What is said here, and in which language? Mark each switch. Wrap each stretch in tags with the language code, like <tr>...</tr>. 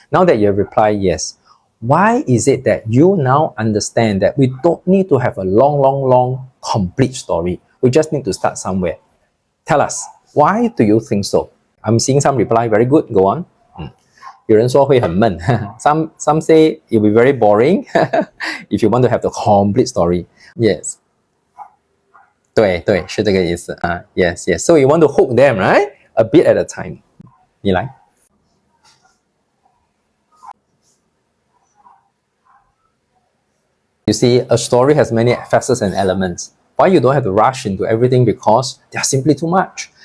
<en>Now that you have replied yes, why is it that you now understand that we don't need to have a long, complete story? We just need to start somewhere. Tell us, why do you think so? I'm seeing some reply, very good, go on.</en> <zh>有人说会很闷</zh> <en>some say it will be very boring if you want to have the complete story. Yes.</en> <zh>对，是这个意思啊</zh> <en>Yes. So you want to hook them, right? A bit at a time.</en> <zh>你来。</zh> <en>You see, a story has many facets and elements. Why you don't have to rush into everything because they are simply too much.</en>